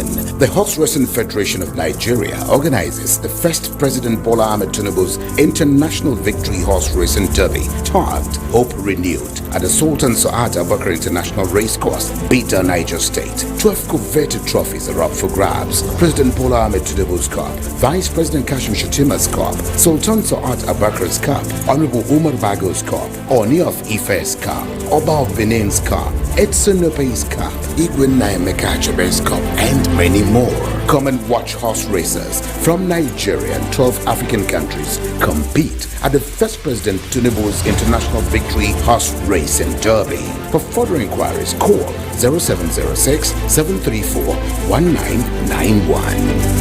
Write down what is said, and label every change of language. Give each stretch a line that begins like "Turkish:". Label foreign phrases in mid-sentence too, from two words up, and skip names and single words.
English: The Horse Racing Federation of Nigeria organizes the first President Bola Ahmed Tinubu's International Victory Horse Racing Derby, tagged Hope Renewed, at the Sultan Sa'ad Abubakar International Racecourse, Bida, Niger State. 12 coveted trophies are up for grabs: President Bola Ahmed Tinubu's Cup, Vice President Kashim Shettima's Cup, Sultan Sa'ad Abubakar's Cup, Honorable Umar Bago's Cup, Oni of Ife's Cup, Oba of Benin's Cup, Edson Ope's Cup, Igwe Naimeka Achebe's Cup, and many more. Come and watch horse racers from Nigeria and 12 African countries compete at the first President Tinubu's International Victory Horse Racing Derby. For further inquiries, call 0706 734 1991.